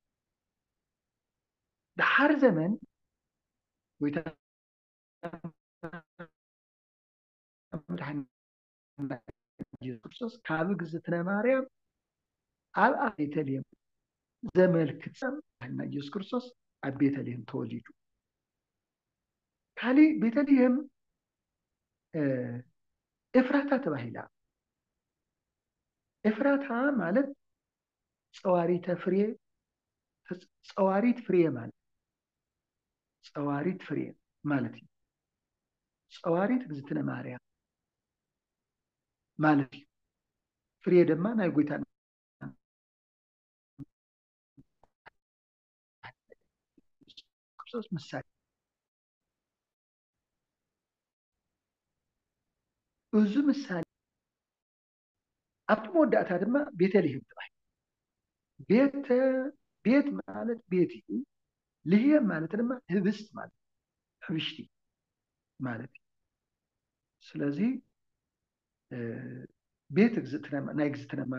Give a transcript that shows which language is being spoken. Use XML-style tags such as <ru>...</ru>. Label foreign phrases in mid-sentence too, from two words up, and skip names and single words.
<ti>ድሓር ዘመን ጎይታና መድሓኒትና ኢየሱስ ክርስቶስ ካብ እግዝእትነ ማርያም ኣብ ቤተልሔም ዘመልክት መድሓኒትና ኢየሱስ ክርስቶስ ኣብ ቤተልሔም ተወሊዱ ካሊእ ቤተልሔም ኤፍራታ ተባሂላ ኤፍራታ ማለት ፀዋሪት ፍሬ ማለት ፀዋሪት ፍሬ ማለት እዩ ፀዋሪት እግዝእትነ ማርያም ማለት እዩ ፍሬ ድማ ናይ ጎይታና ክርስቶስ ምሳሌ እዚ ምሳሌ ኣብቲ መወዳእታ ድማ ቤተልሔም ተባሂሉ ቤት ማለት ቤት እዩ ልህየም ማለት ድማ ህብስት ማለት ሕብሽቲ ማለት እዩ ስለዚ ቤት ናይ እግዝእትነ</ti>